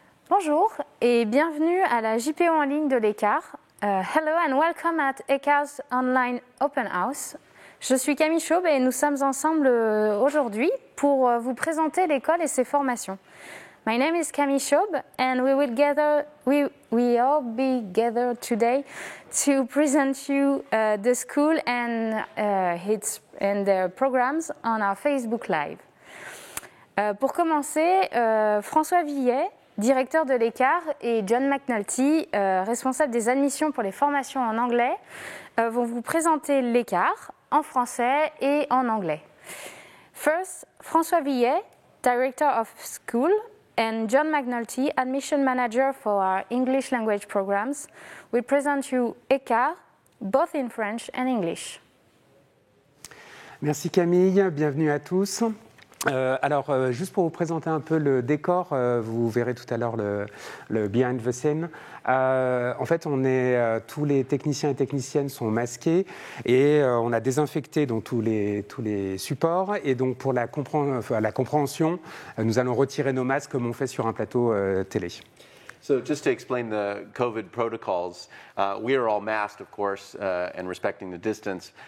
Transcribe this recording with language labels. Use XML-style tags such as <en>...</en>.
<fr>Bonjour et bienvenue à la JPO en ligne de l'ECAR.</fr> <en>Hello and welcome at ECAR's online open house.</en> <fr>Je suis Camille Chaube et nous sommes ensemble aujourd'hui pour vous présenter l'école et ses formations.</fr> <en>My name is Camille Chaube and we all be gathered today to present you the school and their programs on our Facebook Live.</en> <fr>Pour commencer, François Villet, directeur de l'ECAR, et John McNulty, responsable des admissions pour les formations en anglais, vont vous présenter l'ECAR en français et en anglais.</fr> <en>First, François Villet, director of school, and John McNulty, admission manager for our English language programs, will present you ECAR, both in French and English.</en> <fr>Merci Camille, bienvenue à tous. Juste pour vous présenter un peu le décor, vous verrez tout à l'heure le</fr> <en>behind the scene.</en> <fr>En fait, tous les techniciens et techniciennes sont masqués et on a désinfecté donc tous les supports. Et donc pour la compréhension, nous allons retirer nos masques comme on fait sur un plateau télé.</fr> <en>So just to explain the COVID protocols, we are all masked, of course, and respecting the distance.</en>